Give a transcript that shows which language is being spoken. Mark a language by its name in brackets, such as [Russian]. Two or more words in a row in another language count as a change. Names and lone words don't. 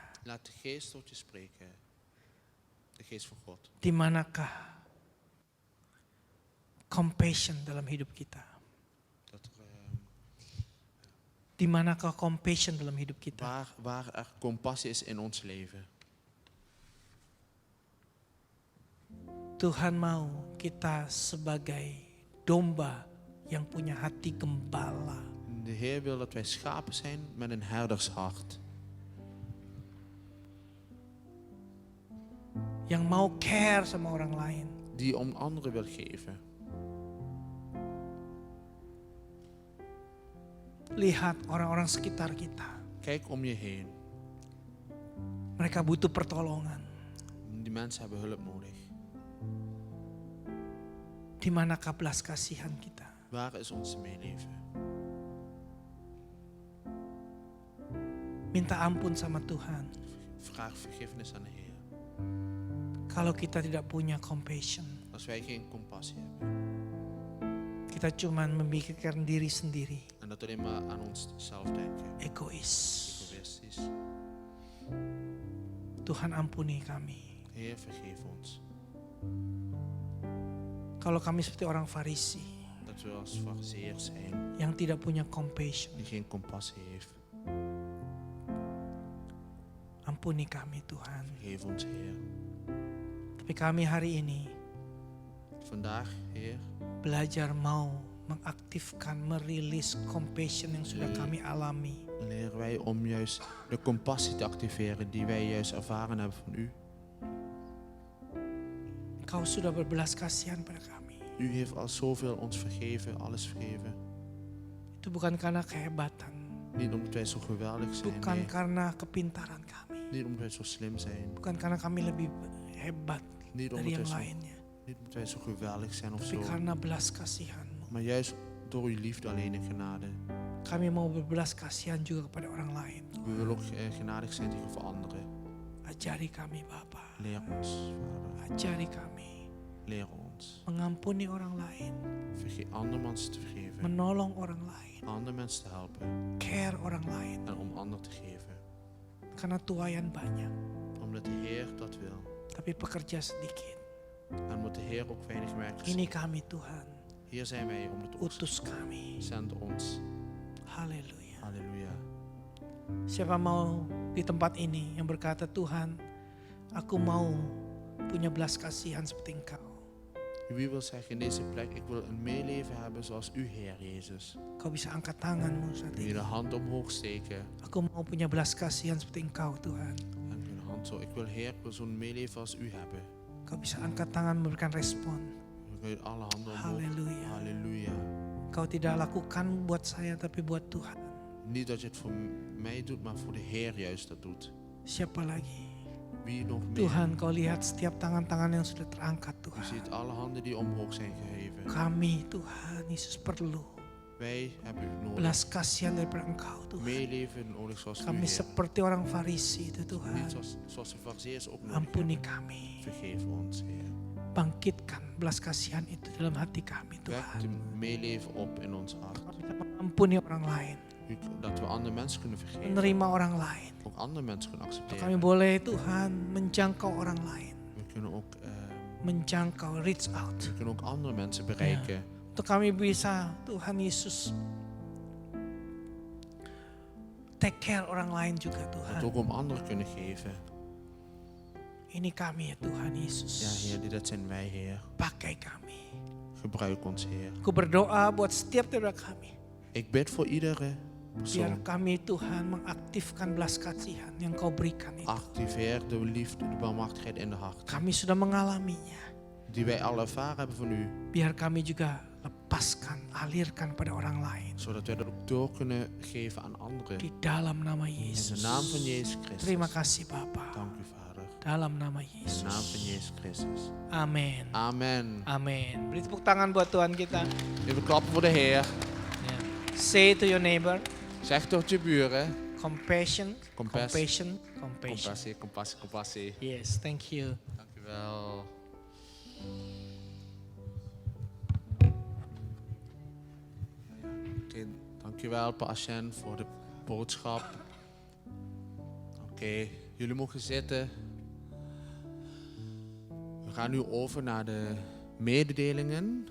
[Dutch] Laat de geest tot je spreken. De geest van God. [Indonesian] Di manakah compassion dalam hidup kita? [Dutch] Dat er, [Indonesian] Di manakah compassion dalam hidup kita? [Dutch] waar er compassie is in ons leven. [Indonesian] Tuhan mau kita sebagai domba yang punya hati gembala. [Dutch] De Heer wil dat wij schapen zijn met een herdershart. [Indonesian] Yang mau care sama orang lain. [Dutch] Die om anderen wil geven. [Indonesian] Lihat orang-orang sekitar kita. [Dutch] Kijk om je heen. [Indonesian] Mereka butuh pertolongan. [Dutch] Die mensen hebben hulp nodig. [Indonesian] Di manakah belas kasihan kita? [Dutch] Waar is ons meeleven? [Indonesian] Minta ampun sama Tuhan. [Dutch] Vraag vergiffenis aan de Heer. [Indonesian] Kalau kita tidak punya compassion, [Dutch] Als wij geen compassie hebben. [Indonesian] kita cuma memikirkan diri sendiri, [Dutch] En dat alleen maar aan onszelf denken. [Indonesian] egois. [Dutch] Egoïstisch. [Indonesian] Tuhan ampuni kami. [Dutch] Heer, vergeef ons. [Indonesian] Kalau kami seperti orang Farisi [Dutch] Dat we als fariseërs zijn. [Indonesian] yang tidak punya compassion, [Dutch] Die geen compassie heeft. [Indonesian] ampuni kami Tuhan. [Dutch] Vergeef ons, Heer. [Indonesian] Tapi kami hari ini [Dutch] Vandaag, Heer, [Indonesian] belajar mau mengaktifkan, merilis compassion yang sudah kami alami. [Dutch] leren wij om juist de compassie te activeren die wij juist ervaren hebben van u. [Indonesian] Kau sudah berbelas kasihan pada kami. [Dutch] U heeft al zoveel ons vergeven, alles vergeven. [Indonesian] Itu bukan karena kehebatan, [Dutch] Niet omdat wij zo geweldig zijn, [Indonesian] bukan [Dutch] nee. [Indonesian] karena kepintaran kami, [Dutch] Niet omdat wij zo slim zijn. [Indonesian] bukan karena kami lebih hebat [Dutch] Niet [Indonesian] dari yang [Dutch] omdat wij [Indonesian] lainnya, [Dutch] zo, zo geweldig zijn of [Indonesian] tapi [Dutch] zo. [Indonesian] karena belas kasihan-Mu. [Dutch] Maar juist door uw liefde alleen en genade. [Indonesian] Kami mau berbelas kasihan juga kepada orang lain. [Dutch] We willen ook genadig zijn tegenover anderen. [Indonesian] Ajari kami Bapa, [Dutch] Leer ons, Vader. [Indonesian] ajari kami [Dutch] Leer ons. [Indonesian] mengampuni orang lain, [Dutch] Andere mensen te vergeven. [Indonesian] menolong orang lain, [Dutch] Andere mensen te helpen. [Indonesian] care orang lain. [Dutch] En om anderen te geven. [Indonesian] Karena tuayan banyak, [Dutch] Omdat de Heer dat wil. [Indonesian] tapi pekerja sedikit. [Dutch] En omdat de Heer ook weinig werkers [Indonesian] Ini [Dutch] heeft. [Indonesian] kami Tuhan, [Dutch] Hier zijn wij om het oogst. [Indonesian] utus kami. [Dutch] Zend ons. [Indonesian] Haleluya. [Dutch] Halleluja. [Indonesian] Siapa mau di tempat ini yang berkata, Tuhan, aku mau punya belas kasihan seperti Engkau. [Dutch] Wie wil zeggen in deze plek, ik wil een meeleven hebben zoals u, Heer Jezus. [Indonesian] Kau bisa angkat tanganmu saat [Dutch] Kun je [Indonesian] ini. [Dutch] de hand omhoog steken. [Indonesian] Aku mau punya belas kasihan seperti Engkau Tuhan. [Dutch] En uw hand zo. Ik wil, Heer, ik wil zo'n meeleven als u hebben. [Indonesian] Kau bisa angkat tangan memberikan respon. [Dutch] Dan kun je alle handen omhoog. Halleluja. Halleluja. [Indonesian] Kau tidak lakukan buat saya tapi buat Tuhan. [Dutch] Niet dat je het voor mij doet, maar voor de Heer juist dat doet. [Indonesian] Siapa lagi? [Dutch] Wie nog meer? [Indonesian] Tuhan, kau lihat setiap tangan-tangan yang sudah terangkat [Dutch] U [Indonesian] Tuhan. [Dutch] ziet alle handen die omhoog zijn geheven. [Indonesian] Kami Tuhan Yesus perlu [Dutch] Wij hebben u nodig. [Indonesian] belas kasihan daripada Engkau Tuhan. [Dutch] Meeleven nodig zoals u, [Indonesian] Kami [Dutch] Heer. [Indonesian] seperti orang Farisi itu [Dutch] Niet [Indonesian] Tuhan. [Dutch] zoals de fariseërs ook nodig [Indonesian] Ampuni [Dutch] hebben. [Indonesian] kami. [Dutch] Vergeef ons, Heer. [Indonesian] Bangkitkan belas kasihan itu dalam hati kami [Dutch] Wek [Indonesian] Tuhan. [Dutch] de meeleven op in ons hart. [Indonesian] Kami bisa mengampuni orang lain. [Dutch] Dat we andere mensen kunnen vergeven. [Indonesian] Menerima orang lain. [Dutch] Ook andere mensen kunnen [Indonesian] Kami [Dutch] accepteren. [Indonesian] boleh Tuhan menjangkau orang lain. [Dutch] We kunnen ook, [Indonesian] Menjangkau, [English] reach out. [Dutch] we kunnen ook andere mensen bereiken. [Indonesian] Untuk kami bisa Tuhan Yesus [English] take care [Indonesian] orang lain juga [Dutch] Dat [Indonesian] Tuhan. [Dutch] ook om anderen kunnen geven. [Indonesian] Ini kami ya Tuhan [Dutch] Ja, [Indonesian] Yesus. [Dutch] Heer, dat zijn wij, Heer. [Indonesian] Pakai kami. [Dutch] Gebruik ons, Heer. [Indonesian] Aku berdoa buat setiap daripada kami. [Dutch] Ik bid voor iedere [Indonesian] Biar [Dutch] persoon. [Indonesian] kami Tuhan mengaktifkan belas kasihan yang kau berikan itu. [Dutch] Activeer de liefde, de barmhartigheid in de hart. [Indonesian] Kami sudah mengalaminya. [Dutch] Die wij al ervaren hebben van u. [Indonesian] Biar kami juga lepaskan, alirkan pada orang lain. [Dutch] Zodat wij dat ook door kunnen geven aan anderen. [Indonesian] Di dalam nama [Dutch] In de [Indonesian] Yesus. [Dutch] naam van Jezus Christus. [Indonesian] Terima kasih Bapa. [Dutch] Dank u Vader. [Indonesian] Dalam nama [Dutch] In de naam van [Indonesian] Yesus. [Dutch] Jezus Christus. [Indonesian] Amin. [Dutch] Amen. [Indonesian] Amin. Beri tepuk tangan buat Tuhan kita. [Dutch] Even klappen voor de Heer. [Indonesian] Ya. [English] Say to your neighbor, [Dutch] Zeg tot je buren. [English] compassion, Compassion. compassion. [Dutch] Compassie. [English] Yes, thank you. [Dutch] Dank u wel. Oké, dankjewel Passion voor de boodschap. Oké, jullie mogen zitten. We gaan nu over naar de mededelingen.